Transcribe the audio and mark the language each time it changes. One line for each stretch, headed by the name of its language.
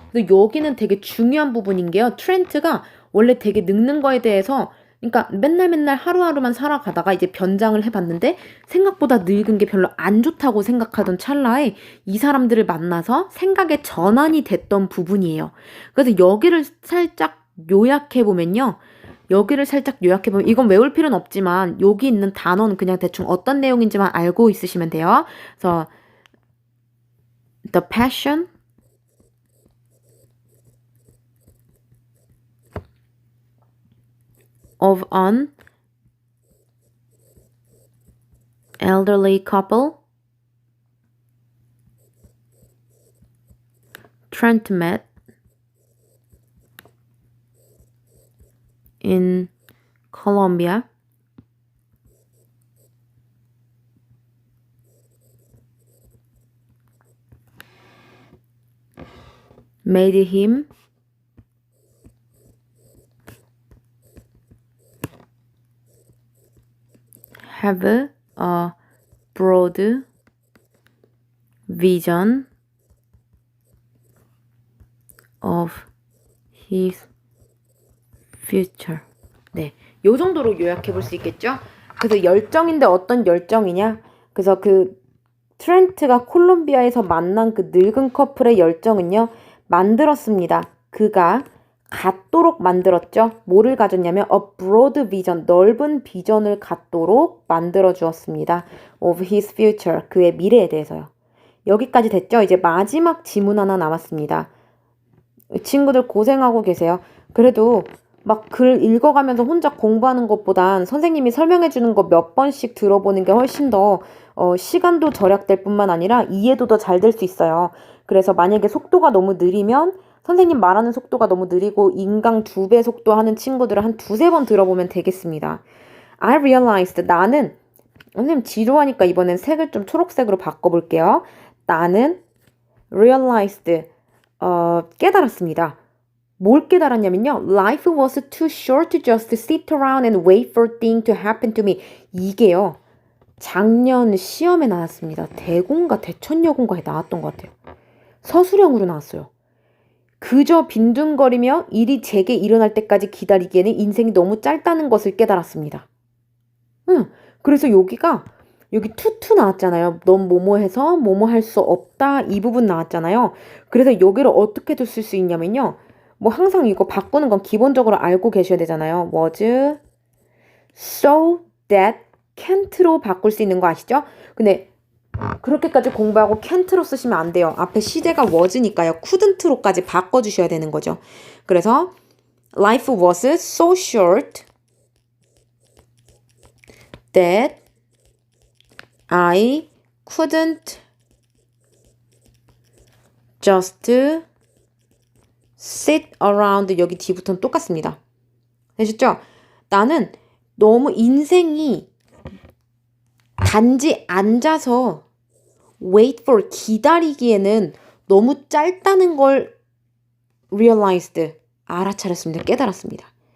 Korean: 근데 여기는 되게 중요한 부분인 게요. 트렌트가 원래 되게 늙는 거에 대해서, 그러니까 맨날 하루하루만 살아가다가 이제 변장을 해봤는데 생각보다 늙은 게 별로 안 좋다고 생각하던 찰나에 이 사람들을 만나서 생각의 전환이 됐던 부분이에요. 그래서 여기를 살짝 요약해보면 이건 외울 필요는 없지만 여기 있는 단어는 그냥 대충 어떤 내용인지만 알고 있으시면 돼요. 그래서
English: the passion of an elderly couple Trent met in Colombia made him have a broad vision of his future.
Korean: 네, 요 정도로 요약해 볼 수 있겠죠? 그래서 열정인데 어떤 열정이냐? 그래서 트렌트가 콜롬비아에서 만난 그 늙은 커플의 열정은요, 만들었습니다. 그가 갖도록 만들었죠. 뭐를 가졌냐면
English: a broad vision,
Korean: 넓은 비전을 갖도록 만들어 주었습니다.
English: of his future,
Korean: 그의 미래에 대해서요. 여기까지 됐죠? 이제 마지막 지문 하나 남았습니다. 친구들 고생하고 계세요. 그래도 막 글 읽어가면서 혼자 공부하는 것보단 선생님이 설명해 주는 거 몇 번씩 들어보는 게 훨씬 더 시간도 절약될 뿐만 아니라 이해도 더 잘 될 수 있어요. 그래서 만약에 속도가 너무 느리면 선생님 말하는 속도가 너무 느리고 인강 2배 속도 하는 친구들을 한 2-3번 들어보면 되겠습니다.
English: I realized,
Korean: 나는, 선생님 지루하니까 이번엔 색을 좀 초록색으로 바꿔볼게요. 나는 realized, 깨달았습니다. 뭘 깨달았냐면요.
English: Life was too short to just sit around and wait for things to happen to me.
Korean: 이게요. 작년 시험에 나왔습니다. 대공가 대천여공가에 나왔던 것 같아요. 서술형으로 나왔어요. 그저 빈둥거리며 일이 제게 일어날 때까지 기다리기에는 인생이 너무 짧다는 것을 깨달았습니다. 그래서 여기 투투 나왔잖아요. 넌 뭐뭐 해서 뭐뭐 할 수 없다 이 부분 나왔잖아요. 그래서 여기를 어떻게 쓸 수 있냐면요. 뭐 항상 이거 바꾸는 건 기본적으로 알고 계셔야 되잖아요.
English: was so that can't
Korean: 로 바꿀 수 있는 거 아시죠? 근데 그렇게까지 공부하고 can't로 쓰시면 안 돼요. 앞에 시제가 was니까요. couldn't로까지 바꿔주셔야 되는 거죠. 그래서
English: life was so short that I couldn't just sit around.
Korean: 여기 뒤부터는 똑같습니다. 되셨죠? 나는 너무 인생이 단지 앉아서
English: wait for
Korean: 기다리기에는 너무 짧다는 걸 realized 알아차렸습니다. 깨달았습니다.